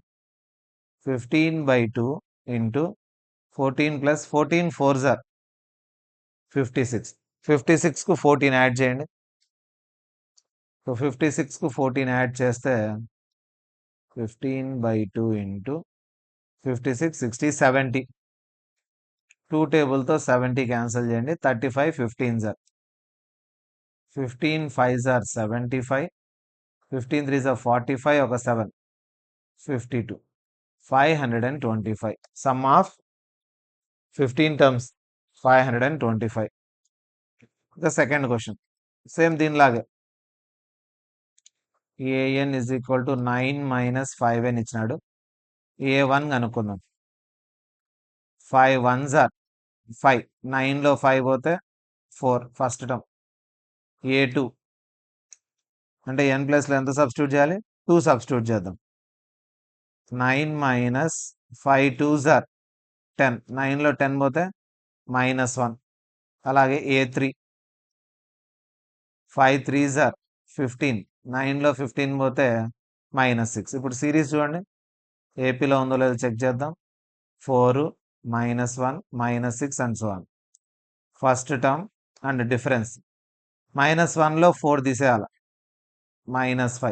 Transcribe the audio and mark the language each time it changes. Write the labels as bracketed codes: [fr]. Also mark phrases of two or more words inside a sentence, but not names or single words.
[en] 15/2 into 14 plus 14 4s are 56. [te] 56కు 14 యాడ్ చేయండి. సో 56కు 14 యాడ్ చేస్తే 15/2 ఇంటూ 56 60 70. 2 టేబుల్తో 70 క్యాన్సిల్ చేయండి. [en] 35 15s are 15 5s are 75, 15 3s are 45, [te] ఒక 7 52, 525. [en] sum of 15 terms 525. [te] ఇంకా [en] second question same [te] దీనిలాగే. [en] an is equal to 9 minus 5n ఇచ్చినాడు. [te] a1 కనుక్కుందాం. [en] 5 1s are 5, [te] 9లో 5 పోతే 4 [en] first term. [te] a2 అంటే n ప్లస్లో ఎంత సబ్స్టిట్యూట్ చేయాలి? 2 సబ్స్టిట్యూట్ చేద్దాం. 9 మైనస్ [en] 5 2s are 10, [te] 9లో 10 పోతే -1. [en] అలాగే a3 5 3s are 15, [te] 9లో 15 పోతే -6. ఇప్పుడు సిరీస్ చూడండి, ఏపీలో ఉందో లేదో చెక్ చేద్దాం. [en] 4 -1 -6 and so on. first term and difference [te] -1లో 4 తీసేయాలి, -5.